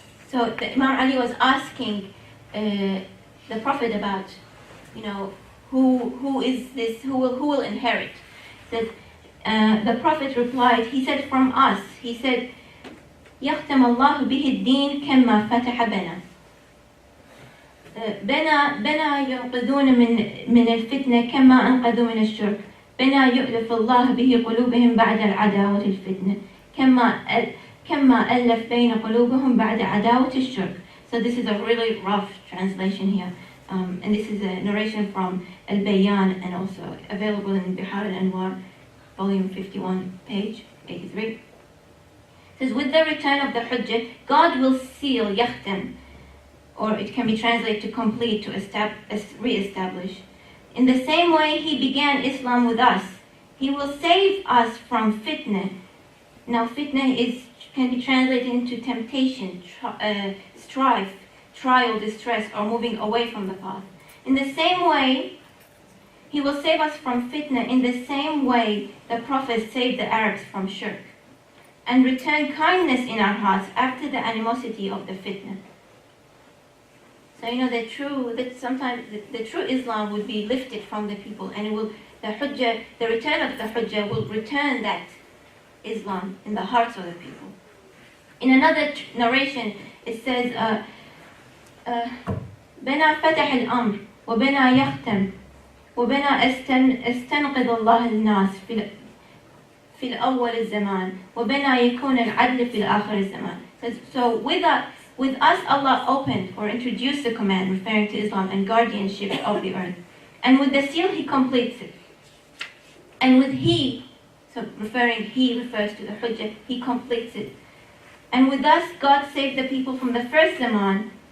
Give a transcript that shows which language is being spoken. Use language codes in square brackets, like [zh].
[en] So the Imam Ali was asking the Prophet about, you know, who is this? Who will inherit? Said the Prophet replied. He said, from us. He said, [ar] يختم الله به الدين كما فتح بنا. بنا ينقذون من الفتنة كما أنقذوا من الشرك. بنا يؤلف الله به قلوبهم بعد العداوة الفتنة كما ألف بين قلوبهم بعد عداوة الشرك. [en] So this is a really rough translation here. And this is a narration from Al-Bayan and also available in Bihar al-Anwar, volume 51, page 83. It says, with the return of the Hujjah, God will seal Yakhtam, or it can be translated to complete, to re-establish. In the same way He began Islam with us, He will save us from fitna. Now fitna can be translated into temptation, strife, trial, distress, or moving away from the path. In the same way, He will save us from fitna in the same way the Prophet saved the Arabs from shirk, and return kindness in our hearts after the animosity of the fitna. So you know sometimes the true Islam would be lifted from the people, and the return of the Hujjah will return that Islam in the hearts of the people. In another narration, it says, [ar] بنا فتح الأمر وبنا يختم وبنا استنقذ الله الناس في الأول الزمان وبنا يكون العدل في الآخر الزمان. [en] So with us Allah opened or introduced the command referring to Islam and guardianship of the earth. And with the seal He completes it. And with He, so He refers to the Hujjah, He completes it. And with us God saved the people from the first zaman.